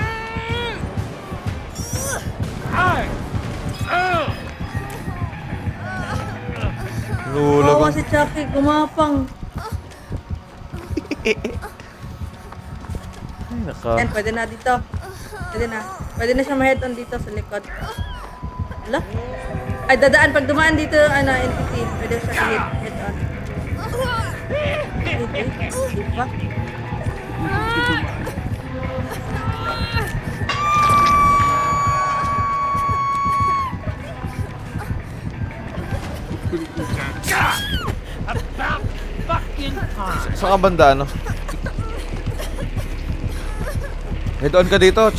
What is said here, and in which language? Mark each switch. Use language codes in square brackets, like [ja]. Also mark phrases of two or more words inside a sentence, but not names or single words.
[tl] Lulag Oo, ang... si Chucky, gumapang. Ay, naka... Yan, pwede na dito. Pwede na. Pwede na siya ma-head-on dito sa likod. Wala? Ay, dadaan. Pag dumaan dito, entity, pwede siya i-head-on. Diba? Sa kabanda, [en] Head on [tl] ka dito, chick.